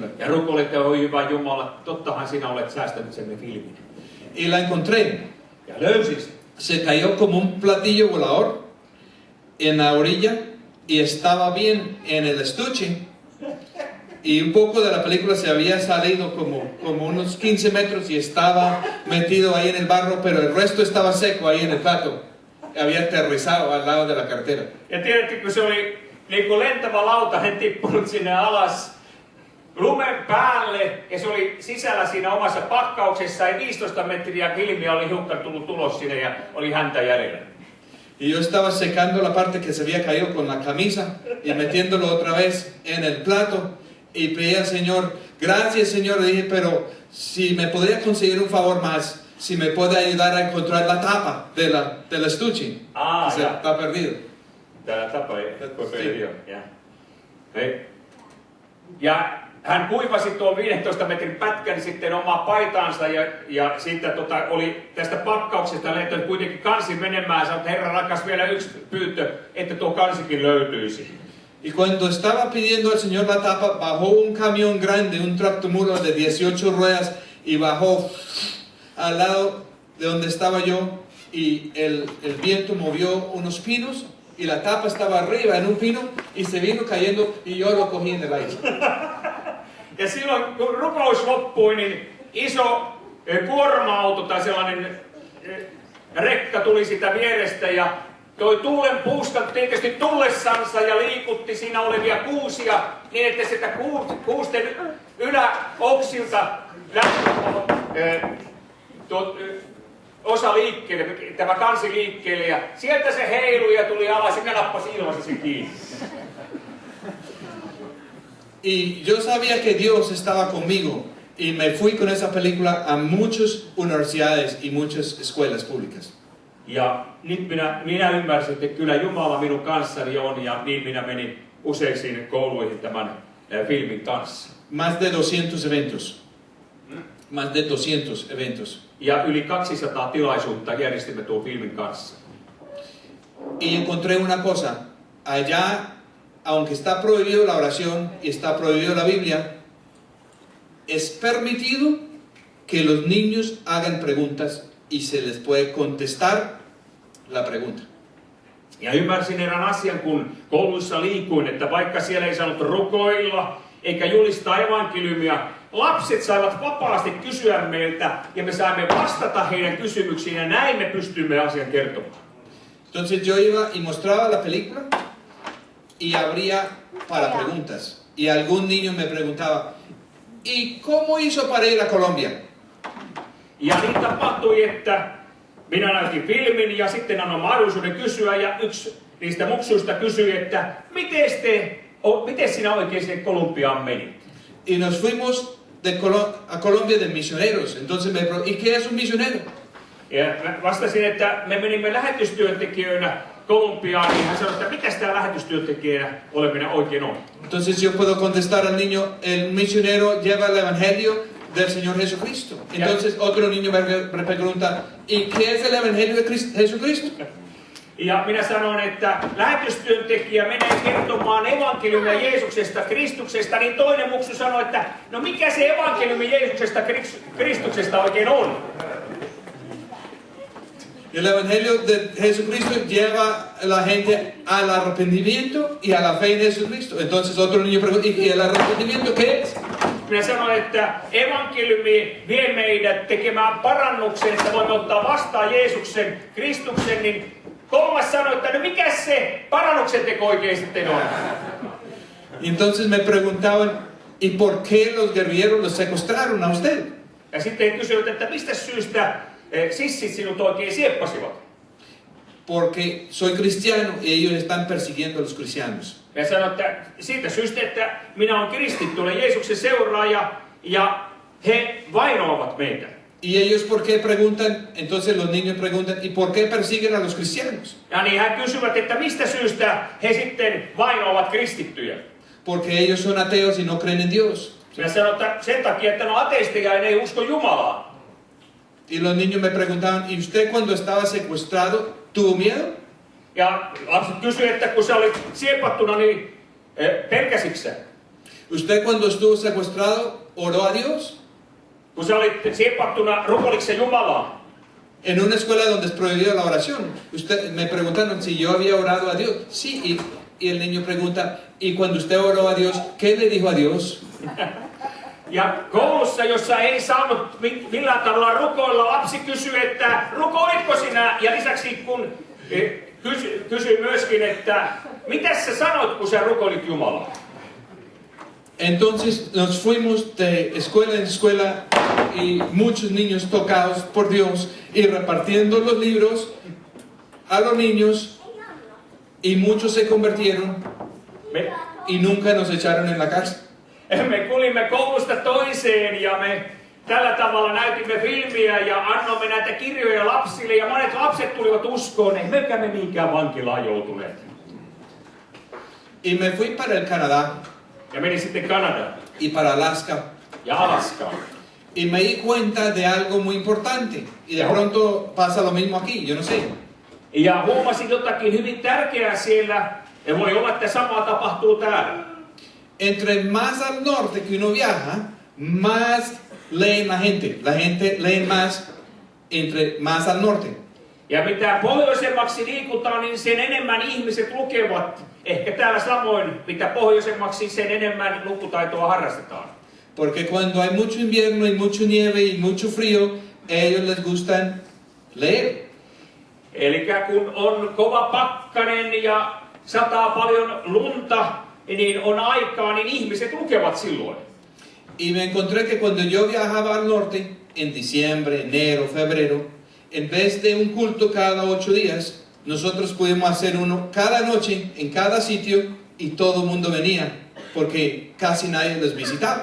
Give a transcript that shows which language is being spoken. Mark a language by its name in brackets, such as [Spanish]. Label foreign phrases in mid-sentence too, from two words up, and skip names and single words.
[Finnish] Ja rukoilin, että oi hyvä Jumala, tottahan sinä olet säästänyt sen filmin. [Spanish] Y la encontré. [Finnish] Ja löysin sen. [Spanish] Se cayó como un platillo volador en la orilla y estaba bien en el estuche. Y un poco de la película se había salido como unos 15 metros y estaba metido ahí en el barro, pero el resto estaba seco ahí en el plato. había aterrizado al lado de la carretera. [Finnish] Ja tiedättekö, se oli niinku lentävä lautanen tippunut sinne alas lumen päälle ja se oli sisällä siinä omassa pakkauksessa ja 15 metriä filmiä oli hiukan tullut ulos sinne ja oli häntä jäljellä. [Spanish] Y yo estaba secando la parte que se había caído con la camisa y metiéndolo otra vez en el plato y pedí al Señor, gracias Señor, le dije, pero si me podría conseguir un favor más, si me puede ayudar a encontrar la tapa del estuche, que se está perdido. [Finnish] Täällä tapa ei perdido. Ja hän kuivasi tuon 15 metrin pätkän sitten omaa paitaansa ja sitten oli tästä pakkauksesta lentänyt kuitenkin kansi menemään. Sanoi, että Herra rakas, vielä yksi pyyntö, että tuo kansikin löytyisi. [Spanish] Y cuando estaba pidiendo al Señor la tapa, bajó un camión grande, un tractomula de 18 ruedas y bajó al lado de donde estaba yo y el viento movió unos pinos y la tapa estaba arriba en un pino y se vino cayendo y yo lo cogí en el aire. [Finnish] Ja silloin kun rukous loppui, niin iso kuorma-auto tai sellainen rekka tuli sitä vierestä ja toi tuulen puuskan tietysti tullessansa ja liikutti siinä olevia kuusia niin, että sitä kuusten yläoksilta osa liikkeelle, tämä kansi liikkeelle ja sieltä se heilui ja tuli alas ja nappasi ilmassa sen kiinni. [Spanish] Y yo sabía que Dios estaba conmigo y me fui con esa película a muchas universidades y muchas escuelas públicas. [Finnish] Ja nyt minä ymmärsin, että kyllä Jumala minun kanssani on ja niin minä menin useisiin kouluihin tämän filmin kanssa. [Spanish] Más de 200 eventos. Más de 200 eventos. [Finnish] Ja yli 200 tilaisuutta järjestimme tuon filmin kanssa. [Spanish] Y encontré una cosa. Allá, aunque está prohibido la oración y está prohibido la Biblia, es permitido que los niños hagan preguntas y se les puede contestar la pregunta. [Finnish] Ja ymmärsin erään asian, kun koulussa liikuin, että vaikka siellä ei saanut rukoilla eikä julistaa evankeliumia, lapset saivat vapaasti kysyä meiltä ja me saimme vastata heidän kysymyksiin ja näin me pystymme asian kertomaan. [Spanish] Entonces yo iba y mostraba la película y abría para preguntas. Y algún niño me preguntaba, ¿y cómo hizo para ir a Colombia? [Finnish] Ja niin tapahtui, että minä näytin filmin ja sitten annoin mahdollisuuden kysyä ja yksi niistä muksuista kysyi, että miten sinä oikein sinne Kolumbiaan menit? [Spanish] Y nos fuimos a Colombia de misioneros. Entonces me preguntó, ¿y qué es un misionero? [Finnish] Ja mä vastasin, että me menimme lähetystyöntekijöinä Kolumbiaan, niin hän sanoi, että mitä sitä lähetystyöntekijänä oleminen oikein on. [Spanish] Entonces yo puedo contestar al niño, el misionero lleva el evangelio del Señor Jesucristo. Entonces otro niño me pregunta, ¿y qué es el evangelio de Jesucristo? [Finnish] Ja minä sanoin, että lähetystyöntekijä menee kertomaan evankeliumia Jeesuksesta, Kristuksesta, niin toinen muksu sanoi, että no mikä se evankeliumi Jeesuksesta, Kristuksesta oikein on? [Spanish] El evangelio de Jesucristo lleva a la gente al arrepentimiento y a la fe en Jesucristo. Entonces otro niño pregunta, ¿y el arrepentimiento qué es? [Finnish] Minä sanoin, että evankeliumi vie meidät tekemään parannuksen, että voimme ottaa vastaan Jeesuksen, Kristuksen, niin kolmas sanoi, että no mikä se parannuksen teko oikein sitten on? [Spanish] Y entonces me preguntaban, ¿y por qué los guerrilleros los secuestraron a usted? [Finnish] Ja sitten kysyivät, että mistä syystä sissit sinut oikein sieppasivat? [Spanish] Porque soy cristiano y ellos están persiguiendo a los cristianos. [Finnish] Ja sanoi, että siitä syystä, että minä olen kristitty, olen Jeesuksen seuraaja ja he vainoavat meitä. [Spanish] Y ellos, ¿por qué preguntan? Entonces los niños preguntan, ¿y por qué persiguen a los cristianos? [Finnish] Ja niin he kysyvät, että mistä syystä he sitten vainoavat kristittyjä. [Spanish] Porque ellos son ateos y no creen en Dios. [Finnish] Ja sanoi, että sen takia, että ne on ateisteja ja ne ei usko Jumalaa. [Spanish] Y los niños me preguntaban, ¿y usted cuando estaba secuestrado tuvo miedo? [Finnish] Ja lapset kysyivät, että kun sä olit siepattuna, niin pelkäsitkö sä? [Spanish] ¿Usted cuando estuvo secuestrado oró a Dios? [Finnish] Kun sä olit siepattuna, rukoiliko sä Jumalaa? [Spanish] En una escuela donde es prohibida la oración. Usted me preguntaron si yo había orado a Dios. Sí, y el niño pregunta, ¿y cuando usted oró a Dios, qué le dijo a Dios? [Finnish] Ja koulussa, jossa ei saanut millään tavalla rukoilla, lapsi kysyi, että rukoilitko sinä? Ja lisäksi kun Kysyin myöskin, että mitäs sä sanoit, kun sä rukoilit Jumalaa? [Spanish] Entonces nos fuimos de escuela en escuela y muchos niños tocados por Dios y repartiendo los libros a los niños y muchos se convirtieron y nunca nos echaron en la cárcel. [Finnish] Me kulimme koulusta toiseen ja me tällä tavalla näytimme filmiä ja annoimme näitä kirjoja lapsille ja monet lapset tulivat uskoon, emmekä me mihinkään vankilaan joutuneet. [Spanish] Y me fui para el Canadá [Finnish] Ja menin sitten Kanadaan [Spanish] y para Alaska [Finnish] ja Alaskaan. [Spanish] y me di cuenta de algo muy importante y de pronto pasa lo mismo aquí, yo no sé. [Finnish] Ja huomasin jotakin hyvin tärkeää siellä, ja voi olla, että sama tapahtuu täällä. [Spanish] Entre más al norte que uno viaja, más leen la gente. La gente lee más entre más al norte. [Finnish] Ja mitä pohjoisemmaksi liikutaan, niin sen enemmän ihmiset lukevat. Ehkä täällä samoin, mitä pohjoisemmaksi, sen enemmän lukutaitoa harrastetaan. [Spanish] Porque cuando hay mucho invierno y mucho nieve y mucho frío, a ellos les gustan leer. [Finnish] Eli kun on kova pakkanen ja sataa paljon lunta, niin on aikaa, niin ihmiset lukevat silloin. [Spanish] Y me encontré que cuando yo viajaba al norte, en diciembre, enero, febrero, en vez de un culto cada 8 días, nosotros pudimos hacer uno cada noche, en cada sitio, y todo el mundo venía, porque casi nadie les visitaba.